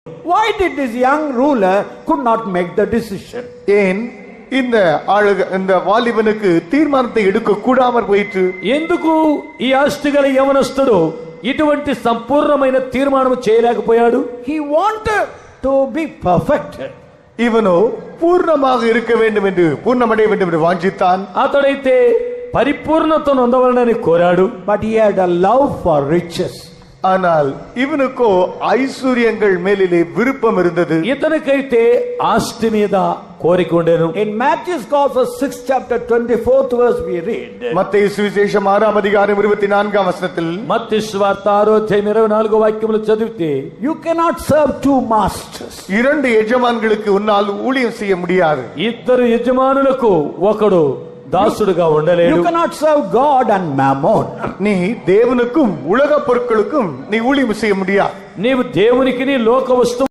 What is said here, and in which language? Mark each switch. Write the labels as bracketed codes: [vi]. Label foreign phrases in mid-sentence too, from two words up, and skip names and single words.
[en] Why did this young ruler could not make the decision? [ta] ஏன் இந்த வாலிபனுக்கு தீர்மானத்தை எடுக்க கூடாமற் போயிற்று? [te] ఎందుకు ఈ ఆస్తిగల యవనస్తుడు ఇటువంటి సంపూర్ణమైన తీర్మానం చేయలేకపోయాడు? [en] He wanted to be perfected. [ta] இவனோ பூர்ணமாக இருக்க வேண்டும் என்று, பூர்ணமடைய வேண்டும் என்று வாஞ்சித்தான். [te] అతడైతే పరిపూర్ణతను పొందవాలని కోరాడు. [en] But he had a love for riches. [ta] ஆனால் இவனுக்கோ ஐஸ்வர்யங்கள் மேலிலே விருப்பம் இருந்தது. [te] ఇతనికైతే ఆస్తి మీద కోరిక ఉండేను. [en] In Matthew's Gospel 6th chapter 24th verse we read. [ta] மத்தேயு சுவிசேஷம் 6ஆம் அதிகாரம் 24ஆம் வசனத்தில், [te] మత్తయి సువార్త 6వ అధ్యాయం 24వ వాక్యములు చదివితే, [en] you cannot serve two masters. [ta] இரண்டு எஜமான்களுக்கு உன்னால் ஊழியம் செய்ய முடியாது. [te] ఇద్దరు యజమానులకు ఒకడు దాసుడుగా ఉండలేడు. [en] You cannot serve God and mammon. [ta] நீ தேவனுக்கும் உலக பொருட்களுக்கும் நீ ஊழியம் செய்ய முடியாது. [te] నీవు దేవునికి లోక వస్తువు